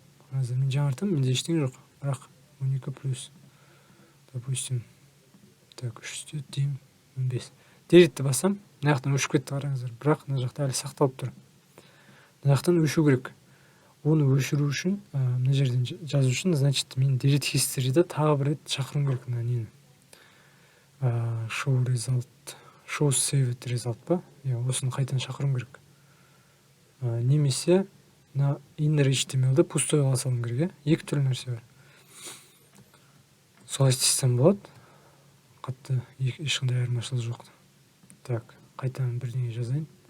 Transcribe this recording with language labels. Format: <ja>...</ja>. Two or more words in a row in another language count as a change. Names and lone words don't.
<kk>Қараңыздар, мен жаңартам, менде ештеңе жоқ. Бірақ 12 плюс,</kk> <ru>допустим, так,</ru> <kk>3-те тең 15. Delete басам, мына жақтан өшіп кетті, қараңыздар. Бірақ мына жақта әлі сақталып тұр. Мына жақтан өшу керек. Оны өшіру үшін, мына жерден жазу үшін, значит, мен</kk> <en>delete history'ді</en> <kk>тағы бір рет шақыруым керек мына нені.</kk> <en>Show result, show saved result ба?</en> <kk>Осыны қайтадан шақыруым керек. Немесе мына</kk> <en>inner HTML-</en> <kk>ді пустой қыла салуым керек. Екі түрлі нәрсе бар. Солай істесем болады. Қатты ешқандай айырмашылық жоқ. Так, қайтадан бірдеңе жазайын.</kk>